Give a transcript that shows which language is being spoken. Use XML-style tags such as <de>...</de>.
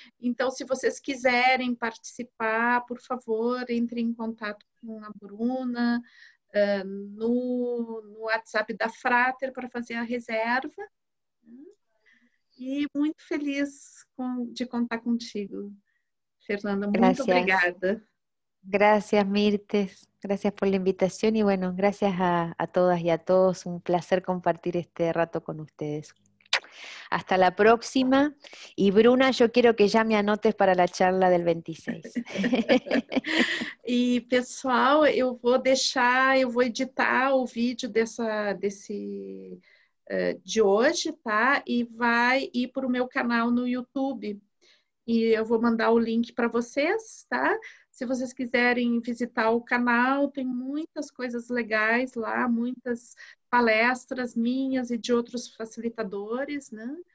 <pt>Então, se vocês quiserem participar, por favor, entre em contato com a Bruna no WhatsApp da Frater para fazer a reserva. E muito feliz de contar contigo, Fernanda. Muito obrigada.</pt> <es>Gracias, Mirtes. Gracias por la invitación y bueno, gracias a todas y a todos. Un placer compartir este rato con ustedes. Hasta la próxima. Y Bruna, yo quiero que ya me anotes para la charla del 26.</es> <pt>E, pessoal, eu vou editar o vídeo de hoje, tá? E vai ir para o meu canal no YouTube. E eu vou mandar o link para vocês, tá? Se vocês quiserem visitar o canal, tem muitas coisas legais lá, muitas palestras minhas e de outros facilitadores, né?</pt>